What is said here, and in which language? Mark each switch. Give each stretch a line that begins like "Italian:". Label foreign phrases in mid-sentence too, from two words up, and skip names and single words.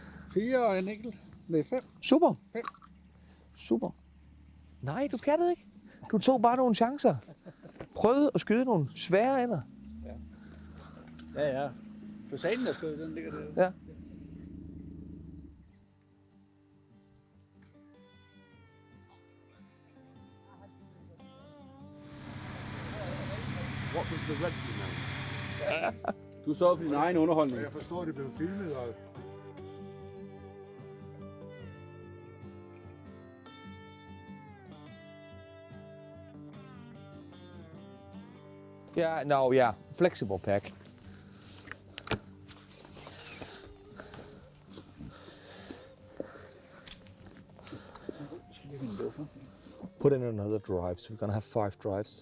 Danish: 4 og en enkelt. Nej, 5. Super. 5. Super. Nej, du pjattede ikke. Du tog bare nogle chancer. Prøvede at skyde nogle svære ender. Ja. Fasanen er skød, den ligger der. Ja.
English: What was the red denote?
Danish: Du sørger for din egen underholdning. Jeg forstår, at det blev filmet, og
English: Yeah, flexible pack. Put in another drive, so we're gonna have 5 drives.